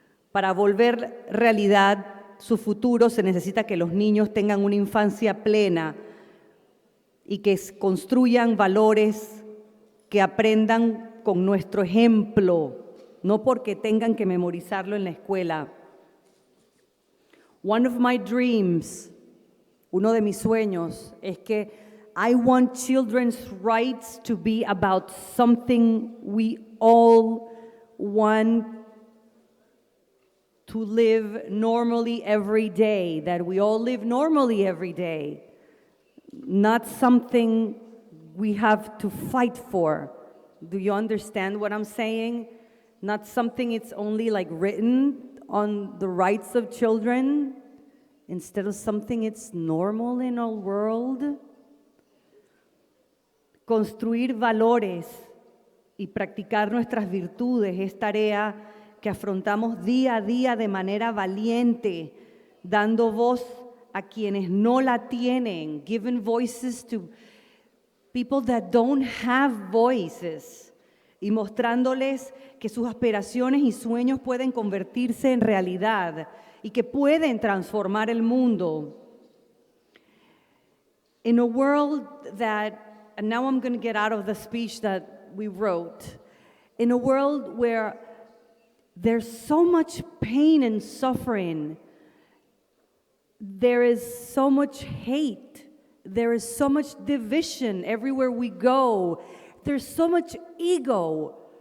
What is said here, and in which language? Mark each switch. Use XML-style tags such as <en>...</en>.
<es>Para volver realidad su futuro se necesita que los niños tengan una infancia plena y que construyan valores, que aprendan con nuestro ejemplo, no porque tengan que memorizarlo en la escuela.</es> <en>One of my dreams,</en> <es>uno de mis sueños, es que</es> <en>I want children's rights to be about something we all want to live normally every day, that we all live normally every day, not something we have to fight for. Do you understand what I'm saying? Not something it's only like written on the rights of children, instead of something it's normal in our world.</en> <es>Construir valores y practicar nuestras virtudes es tarea que afrontamos día a día de manera valiente, dando voz a quienes no la tienen,</es> <en>giving voices to people that don't have voices,</en> <es>y mostrándoles que sus aspiraciones y sueños pueden convertirse en realidad y que pueden transformar el mundo.</es> <en>In a world that, and now I'm going to get out of the speech that we wrote, in a world where there's so much pain and suffering, there is so much hate, there is so much division everywhere we go, there's so much ego.</en>